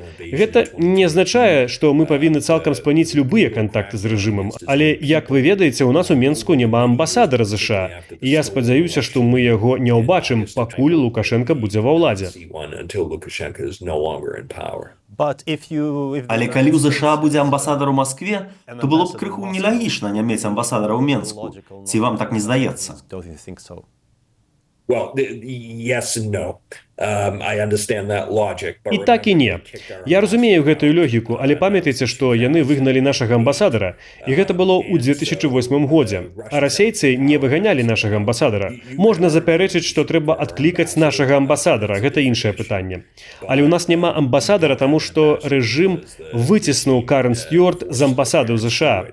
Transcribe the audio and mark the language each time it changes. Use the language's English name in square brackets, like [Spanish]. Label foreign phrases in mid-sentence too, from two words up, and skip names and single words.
[Belarusian] Гэта не азначае, што мы павінны цалкам спыніць любыя кантакты з рэжымам, але, як вы ведаеце, у нас у Менску няма амбасадара США, і я спадзяюся, што мы яго не ўбачым, пакуль Лукашенко будзе ва ўладзе. Але калі ў ЗША будзе амбасадар у Маскве, то было б крыху нелагічна не мець амбасадара ў Менску. Ці вам так не здаецца? [English] Well, yes and no. I understand that logic. [Belarusian] І так і не. Я разумею гэтую логіку, але памятайце, што яны выгналі нашага амбасадара, і гэта было ў 2008 годзе. А расейцы не выганялі нашага амбасадара. Можна запярэчыць, што трэба адклікаць нашага амбасадара, гэта іншае пытанне. Але ў нас няма амбасадара, таму што рэжым выціснуў Карен Стюарт з амбасады ў ЗША.